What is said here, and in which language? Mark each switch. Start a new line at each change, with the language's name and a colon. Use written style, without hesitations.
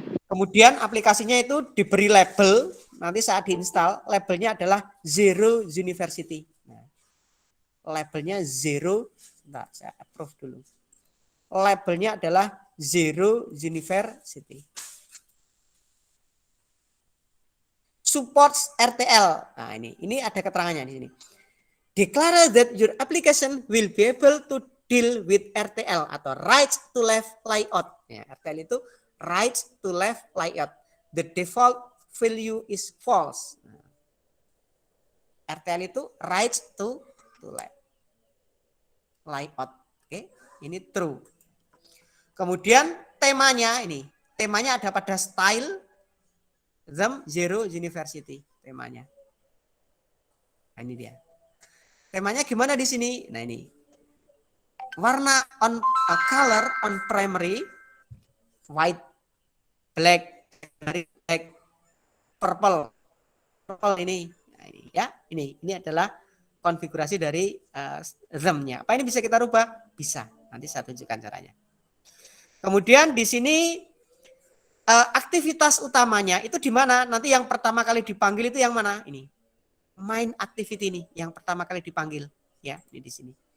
Indonesian: Kemudian aplikasinya itu diberi label. Nanti saat diinstal labelnya adalah Zero University. Nah, labelnya Zero. Nah, saya approve dulu. Labelnya adalah Zero University. supports RTL. Nah, ini ada keterangannya di sini.
English: Declare that your application will be able to deal with RTL atau right to left layout.
Indonesian: Ya, RTL itu
English: right to left layout. The default value is false. RTL itu right to left layout.
Indonesian: Oke, ini true. Kemudian temanya ada pada style Them Zero University temanya. Nah, ini dia. Temanya gimana di sini? Nah, ini.
English: Warna on color on primary white, black, purple.
Indonesian: Purple ini. Nah, ini ya. Ini adalah konfigurasi dari them-nya. Apa ini bisa kita rubah? Bisa. Nanti saya tunjukkan caranya. Kemudian di sini aktivitas utamanya itu di mana? Nanti yang pertama kali dipanggil itu yang mana? Ini. Main activity ini yang pertama kali dipanggil, ya, ini di sini.